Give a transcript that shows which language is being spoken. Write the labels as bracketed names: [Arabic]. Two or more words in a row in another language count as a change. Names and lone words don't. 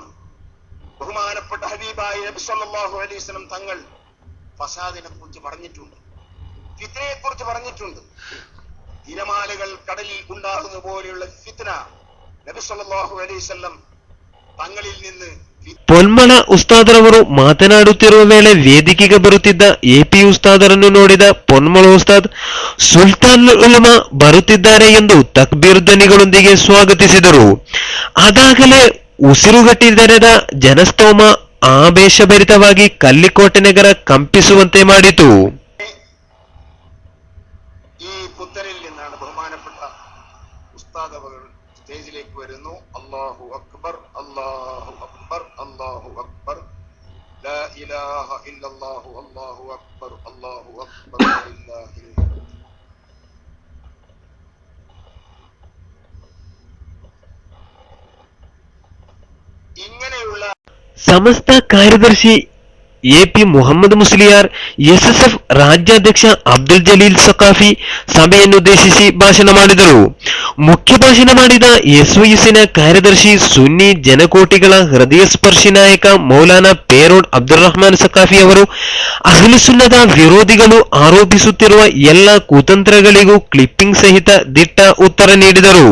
[Malayalam] ബഹുമാനപ്പെട്ട ഹബീബായ നബി [Arabic] صلى الله عليه وسلم [Malayalam] തങ്ങൾ ഫസാദിനെ കുറിച്ച് പറഞ്ഞിട്ടുണ്ട്, ഫിത്നയെ കുറിച്ച് പറഞ്ഞിട്ടുണ്ട്. തിരമാലകൾ കടലിൽ ഉണ്ടാകുന്ന പോലെയുള്ള ഫിത്ന നബി [Arabic] صلى الله عليه وسلم [Malayalam] തങ്ങളിൽ നിന്ന് [Kannada] ಪೊನ್ಮಳ ಉಸ್ತಾದರವರು ಮಾತನಾಡುತ್ತಿರುವ ವೇಳೆ ವೇದಿಕೆಗೆ ಬರುತ್ತಿದ್ದ ಎಪಿ ಉಸ್ತಾದರನ್ನು ನೋಡಿದ ಪೊನ್ಮಳ ಉಸ್ತಾದ್ ಸುಲ್ತಾನ್ ಉಲಮಾ ಬರುತ್ತಿದ್ದಾರೆ ಎಂದು ತಕ್ಬೀರ್ ಧ್ವನಿಗಳೊಂದಿಗೆ ಸ್ವಾಗತಿಸಿದರು. ಅದಾಗಲೇ ಉಸಿರುಗಟ್ಟಿದೆರೆದ ಜನಸ್ತೋಮ ಆವೇಶಭರಿತವಾಗಿ ಕಲ್ಲಿಕೋಟೆ ನಗರ ಕಂಪಿಸುವಂತೆ ಮಾಡಿತು. [Malayalam] ഈ പുത്തരിൽ നിന്നാണ് ബഹുമാനപ്പെട്ട ഉസ്താദ് അവർ സ്റ്റേജിലേക്ക് വരുന്നു. [Arabic] الله أكبر، الله أكبر، الله أكبر، لا إله إلا الله، الله أكبر، الله أكبر، لله الحمد. [Malayalam] ഇങ്ങനെയുള്ള [Kannada] ಸಮಸ್ತ ಕಾರ್ಯದರ್ಶಿ ಎ ಪಿ ಮುಹಮ್ಮದ್ ಮುಸ್ಲಿಯಾರ್, ಎಸ್ಎಸ್ಎಫ್ ರಾಜ್ಯಾಧ್ಯಕ್ಷ ಅಬ್ದುಲ್ ಜಲೀಲ್ ಸಕಾಫಿ ಸಭೆಯನ್ನುದ್ದೇಶಿಸಿ ಭಾಷಣ ಮಾಡಿದರು. ಮುಖ್ಯ ಭಾಷಣ ಮಾಡಿದ ಎಸ್ವೈಎಸ್ಸಿನ ಕಾರ್ಯದರ್ಶಿ ಸುನ್ನಿ ಜನಕೋಟಿಗಳ ಹೃದಯ ಸ್ಪರ್ಶಿ ನಾಯಕ ಮೌಲಾನಾ ಪೇರೋಡ್ ಅಬ್ದುಲ್ ರಹಮಾನ್ ಸಕಾಫಿ ಅವರು ಅಹ್ಲು ಸುನ್ನದ ವಿರೋಧಿಗಳು ಆರೋಪಿಸುತ್ತಿರುವ ಎಲ್ಲ ಕುತಂತ್ರಗಳಿಗೂ ಕ್ಲಿಪ್ಪಿಂಗ್ ಸಹಿತ ದಿಟ್ಟ ಉತ್ತರ ನೀಡಿದರು.